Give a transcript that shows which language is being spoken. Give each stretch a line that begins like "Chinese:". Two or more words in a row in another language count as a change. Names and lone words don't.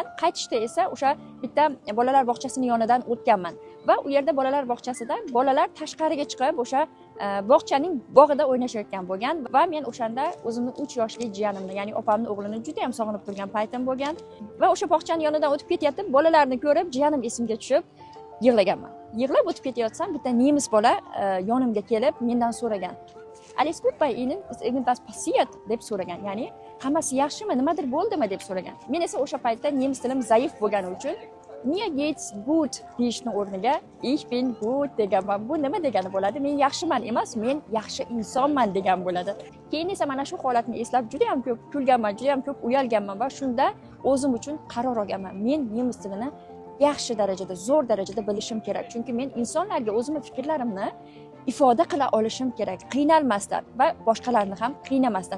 Uzbek: Qaytishda esa o'sha bitta bolalar bog'chasining yonidan o'tganman va u yerda bolalar bog'chasida bolalar tashqariga chiqib o'sha bog'chaning bog'ida o'ynashayotgan bo'lgan va men o'shanda o'zimning 3 yoshli jiyanimni, ya'ni opamning o'g'lini juda ham sog'inib turgan paytim bo'lgan va o'sha bog'chaning yonidan o'tib ketyapti. Bolalarni ko'rib jiyanim esimga tushib yig'laganman. Yig'lab o'tib ketayotsam bitta nemis bola yonimga kelib mendan so'ragan.
German: Alles gut bei Ihnen? Ist irgendwas passiert?
Uzbek: deb so'ragan. Ya'ni hammasi yaxshimi, nimadir bo'ldimi deb so'ragan. Men esa o'sha paytda nemis tilim zaif bo'lgani uchun
German: mir geht's gut
Uzbek: deyishning o'rniga
German: ich bin gut
Uzbek: deganman. Bu nima degani bo'ladi? Men yaxshiman emas, men yaxshi insonman degan bo'ladi. Keyin esa mana shu holatni eslab juda ham ko'p kulganman, juda ham ko'p uyalganman va shunda o'zim uchun qaror olganman. Men nemis tilini yaxshi darajada, zo'r darajada bilishim kerak. Chunki men insonlarga o'zimning fikrlarimni ifoda qila olishim kerak, qiynalmasdan va boshqalarni ham qiynamasdan.